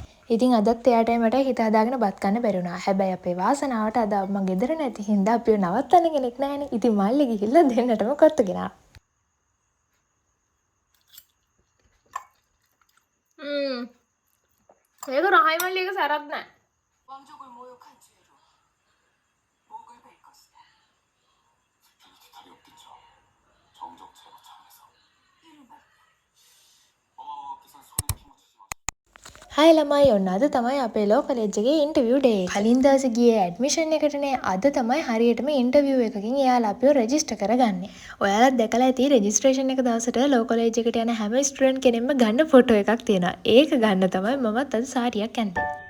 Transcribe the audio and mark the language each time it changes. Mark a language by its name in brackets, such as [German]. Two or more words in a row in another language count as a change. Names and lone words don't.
[Sinhala] ඉතින් අදත් එයාට මට හිත හදාගෙන බත් කන්න බැරි වුණා. හැබැයි අපේ වාසනාවට අද අම්මා ගෙදර නැති හින්දා අපිව නවත්තන්න කෙනෙක් නැහැනේ. ඉතින් මල්ලි ගිහිල්ලා දෙන්නටම කොත්තු ගෙනා. ඒක රහයි මල්ලි එක සරත් නැහැ. [Korean] 왕족을 모욕한 죄로 목을 벨 것이다. 기탈이 없겠죠. 정적 제거 차원에서. 어머님께서 손에 힘주지 마시고. [Sinhala] හයි ළමයි ඔන්න අද තමයි අපේ [English] law college [Sinhala] එකේ [English] interview day [Sinhala] එක. කලින් දවසේ ගියේ ඇඩ්මිෂන් එකටනේ. අද තමයි හරියටම ඉන්ටර්විව් එකකින් එයාලා අපිව රෙජිස්ටර් කරගන්නේ. ඔයාලත් දැකලා ඇති රෙජිස්ට්‍රේෂන් එක දවසට [English] law college [Sinhala] එකට යන හැම ස්ටුඩන්ට් කෙනෙක්ම ගන්න ෆොටෝ එකක් තියෙනවා. ඒක ගන්න තමයි මමත් අද සාරියක් ඇන්දේ.